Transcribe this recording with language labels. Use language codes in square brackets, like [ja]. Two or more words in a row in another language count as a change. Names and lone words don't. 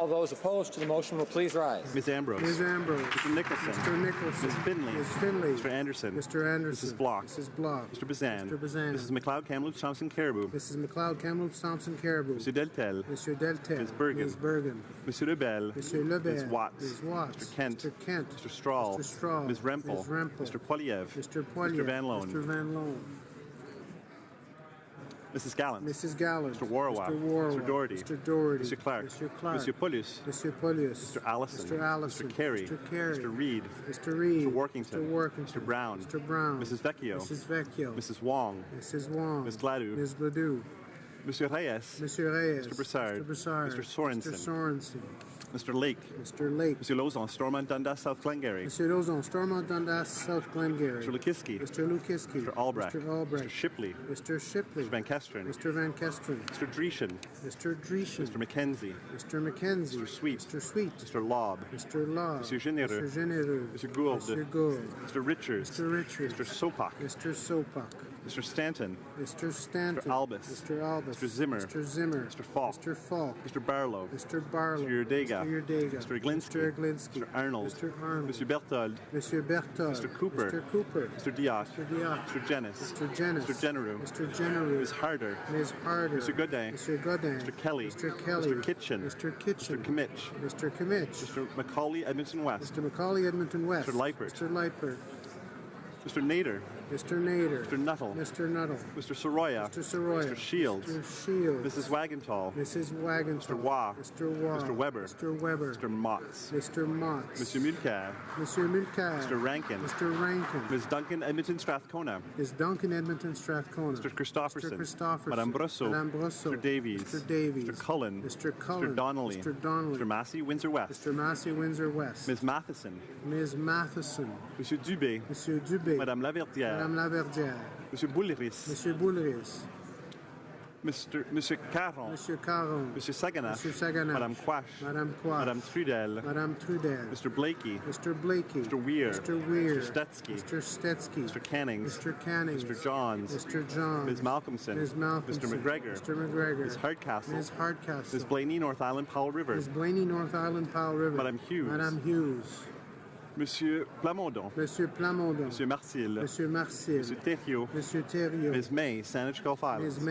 [en] All those opposed to the motion will please rise. Ms. Ambrose. Ms. Ambrose. Mr. Nicholson. Mr. Nicholson. Ms. Finley. Ms. Finley. Mr. Anderson. Mr. Anderson. Mrs. Block. Mrs. Block. Mr. Bazan. Mr. Bazan. Mrs. McLeod Kamloops Thompson Caribou. Mrs. McLeod Kamloops Thompson Caribou. Mr. Deltel. Mr. Deltel. Ms. Bergen. Ms. Bergen. Monsieur Lebel. Monsieur Lebel. Ms. Watts. Ms. Watts. Mr. Kent. Mr. Kent. Mr. Strahl. Mr. Strahl. Ms. Rempel. Ms. Rempel. Mr. Poiliev. Mr. Poiliev. Mr. Van Loan. Mr. Van Loan. Mrs. Gallant. Mrs. Gallant. Mr. Warwa. Mr. Warwa. Mr. Doherty. Mr. Doherty. Mr. Clark. Mr. Clark. Monsieur Paulus. Monsieur Paulus. Mr. Allison. Mr. Allison. Mr. Carey. Mr. Carey. Mr. Reed. Mr. Reed. Mr. Workington. Mr. Workington. Mr. Brown. Mr. Brown. Mrs. Vecchio. Mrs. Vecchio. Mrs. Wong. Mrs. Wong. Ms. Gladue. Ms. Gladue. Monsieur Reyes. Monsieur Reyes. Mr. Broussard. Mr. Broussard. Mr. Sorensen. Mr. Sorensen. Mr. Lake. Mr. Lake. Monsieur Lauzon, Stormont, Dundas, South Glengarry. Monsieur Lauzon, Stormont, Dundas, South Glengarry. Mr. Lukiski. Mr. Lukiski. Mr. Albrecht. Mr. Albrecht. Mr. Shipley. Mr. Shipley. Mr. Van Kesteren. Mr. Van Kesteren. Mr. Dreeshen. Mr. Dreeshen. Mr. McKenzie. Mr. McKenzie. Mr. Sweet. Mr. Sweet. Mr. Lobb. Mr. Law. Monsieur Généreux. Mr. Généreux. Mr. Gould. Mr. Gould. Mr. Richards. Mr. Richards. Mr. Sopak. Mr. Sopak. Mr. Stanton. Mr. Stanton. Mr. Albus. Mr. Albus. Mr. Zimmer. Mr. Zimmer. Mr. Falk. Mr. Falk. Mr. Barlow. Mr. Barlow. Mr. Urdega. Mr. Urdega. Mr. Glinsky. Mr. Glinsky. Mr. Arnold. Mr. Arnold. Monsieur Berthold. Monsieur Berthold. Mr. Cooper. Mr. Cooper. Mr. Diot. Mr. Diot. Mr. Jenis. Mr. Jenis. Mr. Genereux. Mr. Genereux. Ms. Harder. Ms. Harder. Mr. Godin. Mr. Godin. Mr. Kelly. Mr. Kelly. Mr. Kitchen. Mr. Kitchen. Mr. Kimmich. Mr. Kimmich. Mr. Macaulay, Edmonton West. Mr. Macaulay, Edmonton West. Mr. Leipert. Mr. Leipert. Mr. Nader. Mr. Nader. Mr. Nuttall. Mr. Nuttall. Mr. Soroya. Mr. Soroya. Mr. Shields. Mr. Shields. Mrs. Wagentall. Mrs. Wagentall. Mr. Waugh. Mr. Waugh. Mr. Weber. Mr. Weber. Mr. Motts. Mr. Motts. Monsieur Mulcair. Monsieur Mulcair. Mr. Rankin. Mr. Rankin. Ms. Duncan, Edmonton Strathcona. Ms. Duncan, Edmonton Strathcona. Mr. Christopherson. Mr. Christopherson. Madame Brosseau. Madame Brosseau. Mr. Davies. Mr. Davies. Mr. Cullen. Mr. Cullen. Mr. Donnelly. Mr. Donnelly. Mr. Massey, Windsor West. Mr. Massey, Windsor West. Ms. Matheson. Ms. Matheson. Monsieur Dubé. Monsieur Dubé. Madame Laverdière. Madame Laverdière. Monsieur Boulris. Monsieur Boulris. Monsieur Caron. Monsieur Caron. Monsieur Saganash. Monsieur Saganash. Madame Quash. Madame Quash. Madame Trudel. Madame Trudel. Mr. Blakey. Mr. Blakey. Mr. Weir. Mr. Weir. Mr. Stetsky. Mr. Stetsky. Mr. Cannings. Mr. Cannings. Mr. Johns. Mr. Johns. Ms. Malcolmson. Ms. Malcolmson. Mr. McGregor. Mr. McGregor. Ms. Hardcastle. Ms. Hardcastle. Ms. Blaney, North Island, Powell River. Ms. Blaney, North Island, Powell River. Madame Hughes. Madame Hughes. Monsieur Plamondon. Monsieur Plamondon. Monsieur Marcil. Monsieur Marcil. Monsieur Thériault. Monsieur Thériault. Ms. May, Saanich Gulf Islands. Ms.